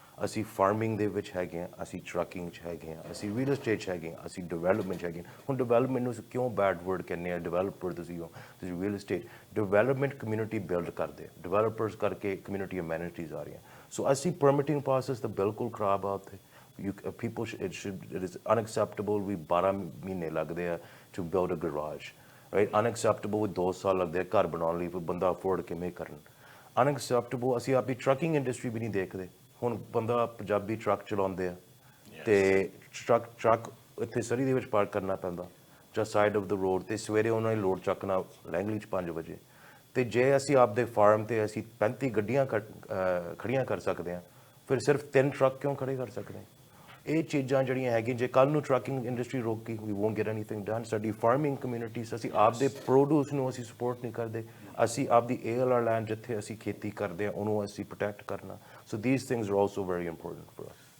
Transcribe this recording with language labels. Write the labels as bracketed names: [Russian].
[Punjabi] ਅਸੀਂ ਫਾਰਮਿੰਗ ਦੇ ਵਿੱਚ ਹੈਗੇ ਹਾਂ, ਅਸੀਂ ਟਰੱਕਿੰਗ 'ਚ ਹੈਗੇ ਹਾਂ, ਅਸੀਂ ਰੀਅਲ ਐਸਟੇਟ 'ਚ ਹੈਗੇ ਹਾਂ, ਅਸੀਂ ਡਿਵੈਲਪਮੈਂਟ 'ਚ ਹੈਗੇ ਹਾਂ। ਹੁਣ ਡਿਵੈਲਪਮੈਂਟ ਨੂੰ ਕਿਉਂ ਬੈਡ ਵਰਡ ਕਹਿੰਦੇ ਆ? ਡਿਵੈਲਪਰ ਤੁਸੀਂ ਹੋ, ਤੁਸੀਂ real estate development community build ਕਰਦੇ, ਡਿਵੈਲਪਰਸ ਕਰਕੇ ਕਮਿਊਨਿਟੀ ਅਮੈਨਿਟੀਜ਼ ਆ ਰਹੀਆਂ। ਸੋ ਅਸੀਂ ਪਰਮਿਟਿੰਗ ਪ੍ਰੋਸੈਸ ਤਾਂ ਬਿਲਕੁਲ ਖਰਾਬ ਆ ਉੱਥੇ। [English] It is unacceptable [Punjabi] ਵੀ 12 ਮਹੀਨੇ ਲੱਗਦੇ ਆ [English] to build a garage, right? Unacceptable with [Punjabi] 2 ਸਾਲ ਲੱਗਦੇ ਆ ਘਰ ਬਣਾਉਣ ਲਈ, ਫਿਰ ਬੰਦਾ ਅਫੋਰਡ ਕਿਵੇਂ ਕਰਨ? Unacceptable ਅਸੀਂ ਆਪਣੀ ਟਰੱਕਿੰਗ ਇੰਡਸਟਰੀ ਵੀ ਨਹੀਂ ਦੇਖਦੇ। ਹੁਣ ਬੰਦਾ ਪੰਜਾਬੀ ਟਰੱਕ ਚਲਾਉਂਦੇ ਆ ਤੇ ਟਰੱਕ ਇੱਥੇ ਸਰੀ ਦੇ ਵਿੱਚ ਪਾਰਕ ਕਰਨਾ ਪੈਂਦਾ ਜਾਂ [English] side of the road, [Punjabi] ਤੇ ਸਵੇਰੇ ਉਹਨਾਂ ਨੇ ਲੋਡ ਚੱਕਣਾ ਲੈਂਗਲੀ 'ਚ 5 ਵਜੇ। ਤੇ ਜੇ ਅਸੀਂ ਆਪਦੇ ਫਾਰਮ ਤੇ ਅਸੀਂ 35 ਗੱਡੀਆਂ ਖੜੀਆਂ ਕਰ ਸਕਦੇ ਹਾਂ, ਫਿਰ ਸਿਰਫ 3 ਟਰੱਕ ਕਿਉਂ ਖੜੇ ਕਰ ਸਕਦੇ ਹਾਂ? ਇਹ ਚੀਜ਼ਾਂ ਜਿਹੜੀਆਂ ਹੈਗੀਆਂ, ਜੇ ਕੱਲ੍ਹ ਨੂੰ ਟਰੱਕਿੰਗ ਇੰਡਸਟਰੀ ਰੋਕੀ, [English] We won't get anything done. [Punjabi] ਸਾਡੀ ਫਾਰਮਿੰਗ ਕਮਿਊਨਿਟੀਜ਼, ਅਸੀਂ ਆਪਦੇ ਪ੍ਰੋਡਿਊਸ ਨੂੰ ਅਸੀਂ ਸਪੋਰਟ ਨਹੀਂ ਕਰਦੇ, ਅਸੀਂ ਆਪਦੀ ALR ਲੈਂਡ ਜਿੱਥੇ ਅਸੀਂ ਖੇਤੀ ਕਰਦੇ ਹਾਂ ਉਹਨੂੰ ਅਸੀਂ ਪ੍ਰੋਟੈਕਟ ਕਰਨਾ। [English] So these things are also very important for us.